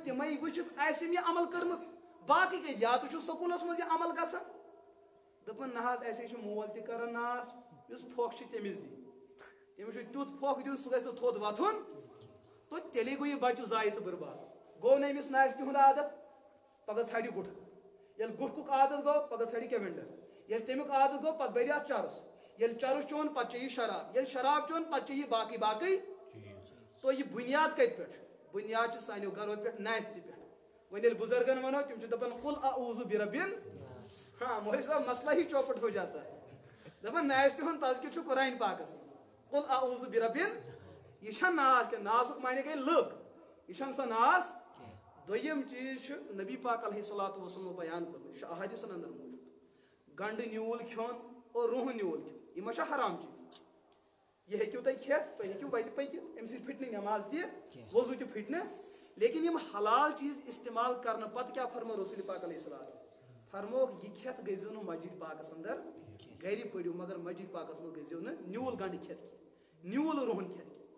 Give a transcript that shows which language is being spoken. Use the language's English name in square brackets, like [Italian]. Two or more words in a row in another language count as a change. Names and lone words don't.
[Kashmiri] تِمے وٕچھِتھ آسہِ أمۍ یہِ عمل کٔرمٕژ باقٕے کتہِ یا تہٕ چھُ سکوٗلس منٛز یہِ عمل گژھان دپان نہ حظ اسے چھُ مول تہِ کران ناس یُس پھوکھ چھُ تٔمِس دِ تٔمِس چھُ تیُتھ پھوکھ دیُن سُہ گژھِ نہٕ تھوٚد وۄتھُن تو تیٚلے گوٚو یہِ بچہِ ضایہِ تہٕ برباد گوٚو نہٕ أمِس ناسہِ تِہُنٛد عادت پگاہ ژھانڈِ گُٹھہٕ ییٚلہِ گُٹھکُک عادت گوٚو پگاہ ژھانڈِ کیوینڈر ییٚلہِ تمیُک عادت گوٚو پتہٕ بٔرِ اتھ چرس ییٚلہِ چرس چون پتہٕ چیٚیہِ شراب ییٚلہِ شراب چون پتہٕ چیٚیہِ باقٕے تو یہِ بُنیاد کتہِ پٮ۪ٹھ بُنیاد چھِ سانیو گرو پٮ۪ٹھ ناسہِ تہِ پٮ۪ٹھ وۄنۍ ییٚلہِ بُزرگن ونو تِم چھِ دپان [Arabic] قل اعوذ بربن [Urdu] ہاں مولوی صاحب مسئلہ ہی چوپٹ ہو جاتا ہے [Kashmiri] دپان ناسہِ تِہُنٛد تذکر چھُ قرآن پاکس منٛز [Arabic] قل اعوذ بربن [Kashmiri] یہ چھا ناس کینٛہہ ناسُک معنی گٔے لُکھ یہ چھنہٕ سۄ ناس دوٚیِم چیٖز چھُ نبی پاک [Arabic] علیہ الصلوۃ والسلام [Kashmiri] بیان کوٚرمُت یہِ چھُ احادیثن اندر موجود گنڈٕ نیوٗل کھیوٚن اور رُہن نیوٗل کھیوٚن یہِ ما چھا حرام چیٖز یہ ہیٚکِو تُہۍ کھٮ۪تھ تُہۍ ہیٚکِو وتہِ پٔکِتھ امہِ سۭتۍ پھٕٹہِ نہٕ نٮ۪ماز تہِ وضوٗ تہِ پھٕٹہِ نہٕ لیکن یِم حلال چیٖز استعمال کرنہٕ پتہٕ کیٛاہ فرمو رسول پاک [Arabic] علیہ الصلوۃ [Kashmiri] فرموکھ یہِ کھٮ۪تھ گٔژھۍزیو نہٕ مسجد پاکس اندر گرِ پٔرِو مگر مسجد پاکس منٛز گٔژھۍزیو نہٕ نیوٗل گنڈٕ کھٮ۪تھ کینٛہہ نیوٗل رُہن کھٮ۪تھ